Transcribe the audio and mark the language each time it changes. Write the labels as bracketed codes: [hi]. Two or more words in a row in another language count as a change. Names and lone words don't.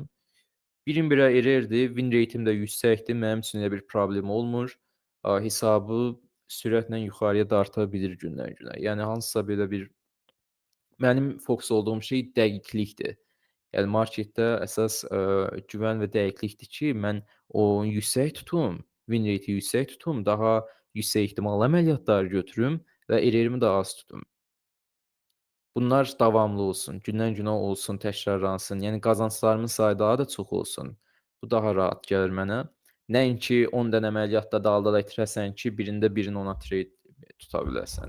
[az] 1-1-ə errordir, [en] win rate'im [az] də yüksəkdir, mənim üçün elə bir problem olmur. Hesabı sürətlə yuxarıya darta bilir gündən-günə. Yəni hansısa belə bir mənim fokus olduğum şey dəqiqlikdir. Yəni marketdə əsas güvən və dəqiqlikdir ki, mən o yüksək tutum, [en] win rate-i [az] yüksək tutum, daha yüksək ehtimallı əməliyyatlar götürüm və errorimi də az tutum. Bunlar davamlı olsun, gündən-günə olsun, təkrarlansın. Yəni qazanclarımın sayı daha da çox olsun. Bu daha rahat gəlir mənə. Nəinki 10 dənə əməliyyatda dalda itirəsən ki, birində birini ona trade tuta biləsən.